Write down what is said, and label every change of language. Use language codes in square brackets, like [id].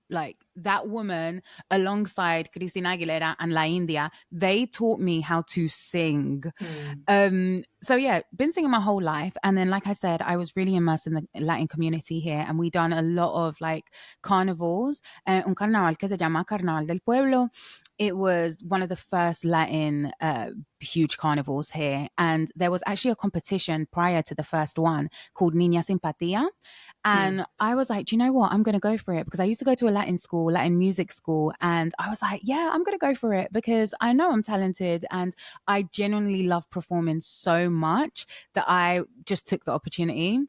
[en] Like that woman alongside Christina Aguilera and La India, they taught me how to sing. Mm. So yeah, been singing my whole life. And then, like I said, I was really immersed in the Latin community here, and we done a lot of like carnivals. [es] Un carnaval que se llama Carnaval del Pueblo. [en] It was one of the first Latin huge carnivals here, and there was actually a competition prior to the first one called Niña Simpatia. Mm. And I was like, do you know what? I'm going to go for it because I used to go to a Latin school, Latin music school. And I was like, yeah, I'm going to go for it because I know I'm talented and I genuinely love performing so much that I just took the opportunity.